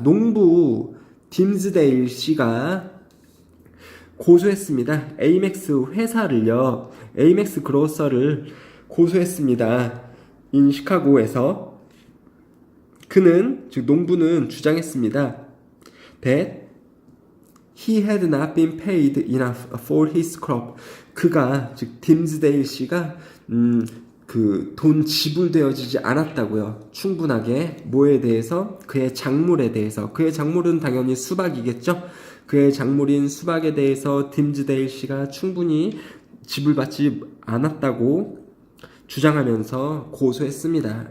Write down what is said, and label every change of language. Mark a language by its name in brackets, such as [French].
[Korean] 농부 딤즈데일 씨가 고소했습니다. 에이맥스 회사를요, 에이맥스 그로서를 고소했습니다. 인 시카고에서. 그는, 즉 농부는 주장했습니다. [English] that he had not been paid enough for his crop. [Korean] 그가, 즉 딤즈데일 씨가 그 돈 지불되어지지 않았다고요. 충분하게. 뭐에 대해서? 그의 작물에 대해서. 그의 작물은 당연히 수박이겠죠. 그의 작물인 수박에 대해서 딤즈데일 씨가 충분히 지불받지 않았다고 주장하면서 고소했습니다.